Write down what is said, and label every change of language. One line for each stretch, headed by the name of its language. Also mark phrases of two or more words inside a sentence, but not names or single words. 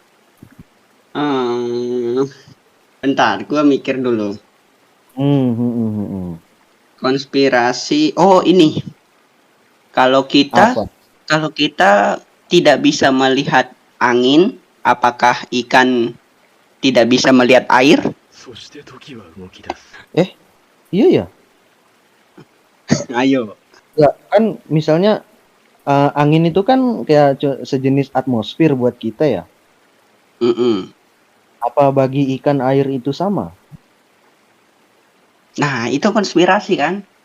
Indonesian: Hmm, bentar, gua mikir dulu. Hmm, hmm, hmm, hmm, hmm. Konspirasi. Oh, ini. Kalau kita Apa? kalau kita tidak bisa melihat angin, apakah ikan tidak bisa melihat air?
Japanese: そして時は動き出す。
Indonesian: Iya ya. Ayo. Ya kan misalnya angin itu kan kayak sejenis atmosfer buat kita ya. Mm-mm. Apa bagi ikan air itu sama? Nah, itu konspirasi kan?